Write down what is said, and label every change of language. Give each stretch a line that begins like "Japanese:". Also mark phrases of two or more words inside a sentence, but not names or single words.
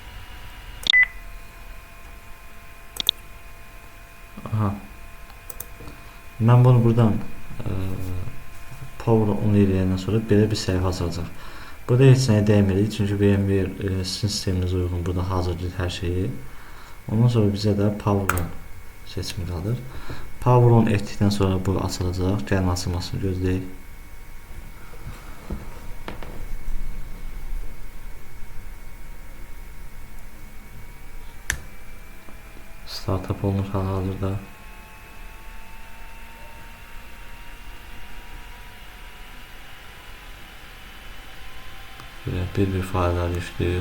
Azerbaijani: Mən bunu buradan
English: Power on
Azerbaijani: eləyəndən sonra belə bir səhifə açılacaq. Burada heç nəyə dəymirik, çünki VMware sistemimiz uyğun, burada hazırlayır hər şeyi. Ondan sonra bizə də
English: Power on
Azerbaijani: seçimi qalır.
English: Power on
Azerbaijani: etdikdən sonra bu açılacaq, gəlin açılmasını gözləyək. Startup olmuş hal-hazırda. Bir faillər yükləyir.